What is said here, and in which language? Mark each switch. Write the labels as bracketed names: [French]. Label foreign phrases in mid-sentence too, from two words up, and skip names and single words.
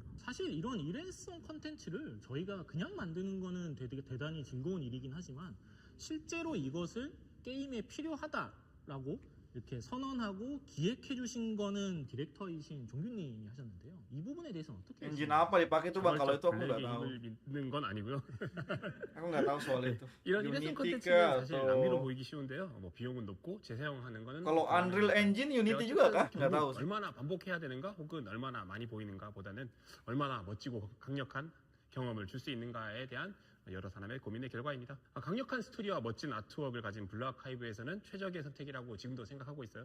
[Korean] 사실 이런 일회성 컨텐츠를 저희가 그냥 만드는 거는 되게 대단히 즐거운 일이긴 하지만 실제로 이것을 게임에 필요하다라고 이렇게 선언하고 기획해 주신 거는 디렉터이신 종균님이 하셨는데요. 이 부분에 대해서는 어떻게 [Indonesian] 엔진 apa dipakai tuh bang? Kalau itu aku nggak tahu. [Korean] 믿는 건 아니고요. [Indonesian] Aku nggak tahu soal itu. [Korean] 이런 일회성 컨텐츠는 사실 낭비로 보이기 쉬운데요. 뭐 비용은 높고 재사용하는 거는 [Indonesian] Kalau Unreal Engine Unity juga kah? Nggak tahu. [Korean] 얼마나 반복해야 되는가 혹은 얼마나 많이 보이는가 보다는 얼마나 멋지고 강력한 경험을 줄 수 있는가에 대한 여러 사람의 고민의 결과입니다. 강력한 스토리와 멋진 아트웍을 가진 블루아카이브에서는 최적의 선택이라고 지금도 생각하고 있어요.